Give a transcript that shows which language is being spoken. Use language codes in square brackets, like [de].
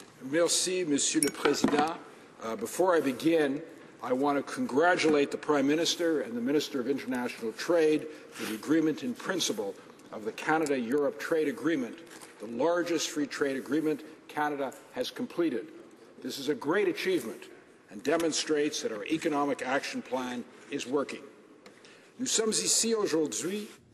[fr] Merci, Monsieur le Président. [en] Before I begin, I want to congratulate the Prime Minister and the Minister of International Trade for the agreement in principle of the Canada-Europe Trade Agreement, the largest free trade agreement Canada has completed. This is a great achievement and demonstrates that our economic action plan is working. [fr] Nous sommes ici aujourd'hui.